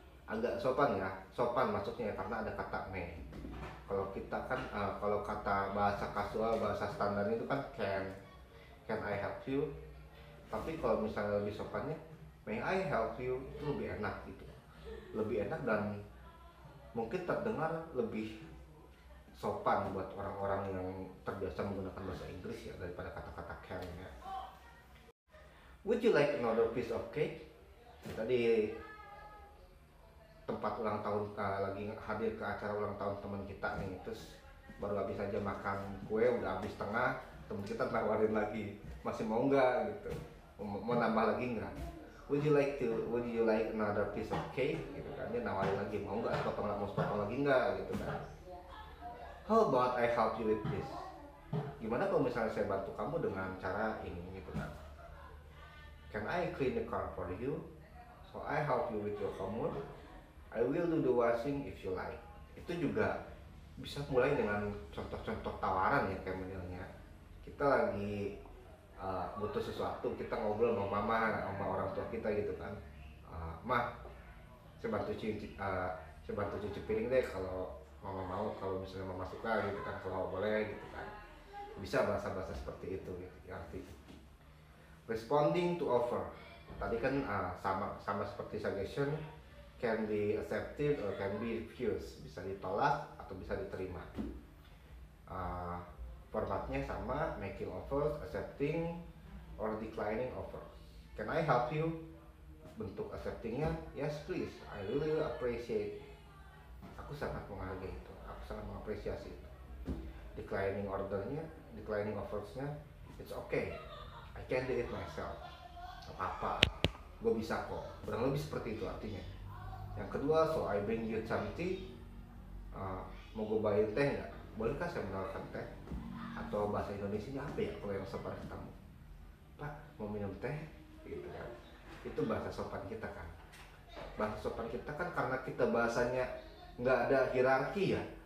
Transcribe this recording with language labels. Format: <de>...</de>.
<id>agak sopan ya, sopan maksudnya ya, karena ada kata may. Kalau kita kan kalau kata bahasa kasual, bahasa standar itu kan</id> <en>can I help you.</en> <id>Tapi kalau misalnya lebih sopannya</id> <en>may I help you,</en> <id>itu lebih enak gitu, lebih enak dan mungkin terdengar lebih sopan buat orang-orang yang terbiasa menggunakan bahasa Inggris ya, daripada kata-kata can ya.</id> <en>Would you like another piece of cake?</en> <id>Tadi tempat ulang tahun, lagi hadir ke acara ulang tahun teman kita nih, terus baru habis aja makan kue, udah habis setengah, teman kita nawarin lagi, masih mau nggak gitu, mau nambah lagi nggak?</id> <en>Would you like another piece of cake?</en> <id>Gitu kan, dia nawarin lagi, mau nggak sepotong lagi nggak gitu kan?</id> <en>How about I help you with this?</en> <id>Gimana kalau misalnya saya bantu kamu dengan cara ini gitu kan?</id> <en>Can I clean the car for you? So I help you with your homework. I will do the washing if you like.</en> <id>Itu juga bisa mulai dengan contoh-contoh tawaran ya, kayak modelnya kita lagi butuh sesuatu, kita ngobrol sama mama, sama orang tua kita gitu kan. Mah, saya bantu cuci piring deh kalau mama mau, kalau misalnya mama suka gitu kan, kalau boleh gitu kan. Bisa bahasa-bahasa seperti itu gitu, arti</id> <en>responding to offer.</en> <id>Tadi kan sama seperti suggestion,</id> <en>can be accepted or can be refused,</en> <id>bisa ditolak atau bisa diterima. Formatnya sama,</id> <en>making offers, accepting or declining offers. Can I help you?</en> <id>Bentuk acceptingnya,</id> <en>yes please, I really appreciate.</en> <id>Aku sangat menghargai itu, aku sangat mengapresiasi itu.</id> <en>Declining offersnya, it's okay, I can do it myself.</en> <id>Apa-apa, gue bisa kok. Kurang lebih seperti itu artinya. Yang kedua,</id> <en>so I bring you some tea.</en> <id>Mau gue bawain teh nggak? Bolehkah saya menawarkan teh? Atau bahasa Indonesianya apa ya kalau yang sopan ketemu? Pak, mau minum teh? Gitu kan. Itu bahasa sopan kita kan. Bahasa sopan kita kan karena kita bahasanya nggak ada hierarki ya.</id>